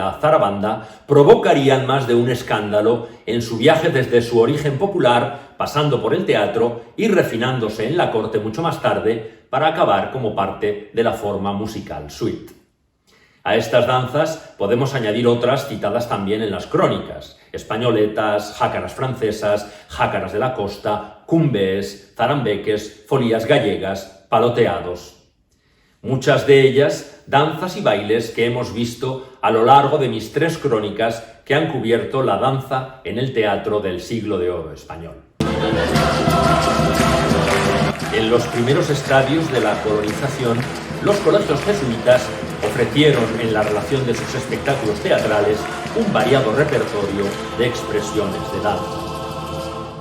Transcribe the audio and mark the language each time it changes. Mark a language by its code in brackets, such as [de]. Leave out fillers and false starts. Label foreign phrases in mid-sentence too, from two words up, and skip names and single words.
[es] la zarabanda, provocarían más de un escándalo en su viaje desde su origen popular, pasando por el teatro y refinándose en la corte mucho más tarde, para acabar como parte de la forma musical suite. A estas danzas podemos añadir otras citadas también en las crónicas: españoletas, jácaras francesas, jácaras de la costa, cumbés, zarambeques, folías gallegas, paloteados. Muchas de ellas, danzas y bailes que hemos visto a lo largo de mis 3 crónicas que han cubierto la danza en el teatro del siglo de oro español. En los primeros estadios de la colonización, los colegios jesuitas ofrecieron en la relación de sus espectáculos teatrales un variado repertorio de expresiones de danza.